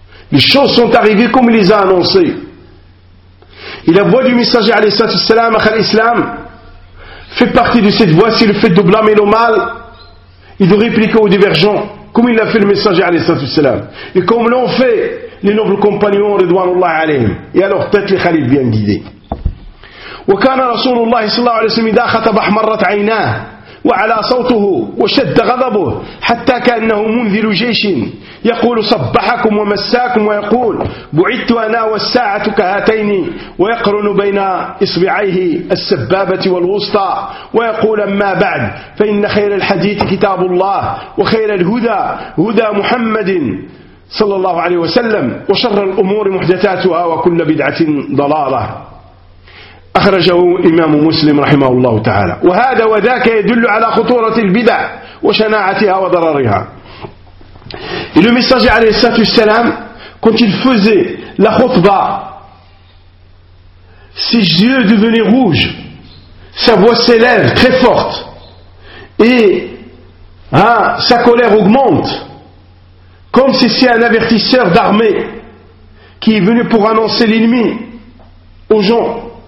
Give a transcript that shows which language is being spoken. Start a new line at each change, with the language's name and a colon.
French: Les choses sont arrivées comme il les a annoncées. Et la voix du messager alayhi salatu wassalam, akhal islam, fait partie de cette voix, c'est le fait de blâmer le mal et de répliquer aux divergents. comme il l'a fait le messager alayhi salatu wassalam, et comme l'ont fait les nobles compagnons ridwanullah alayhim, et à leur tête les khalifs bien guidés.
Arabic: وكان رسول الله صلى الله عليه وسلم إذا خطب أحمرت عيناه وعلى صوته وشد غضبه حتى كأنه منذر جيش يقول صبحكم ومساكم ويقول بعثت أنا والساعة كهاتين ويقرن بين إصبعيه السبابة والوسطى ويقول أما بعد فإن خير الحديث كتاب الله وخير الهدى هدى محمد صلى الله عليه وسلم وشر الأمور محدثاتها وكل بدعة ضلالة أخرجه إمام مسلم رحمه الله تعالى. وهذا وذاك يدل على خطورة البدع وشناعتها وضررها.
French: Et le messager
Arabic: عليه الصلاة والسلام,
French: quand il faisait la khutba, ses yeux devenaient rouges, sa voix s'élève très forte, et hein, sa colère augmente, comme si c'est un avertisseur d'armée qui est venu pour annoncer l'ennemi aux gens.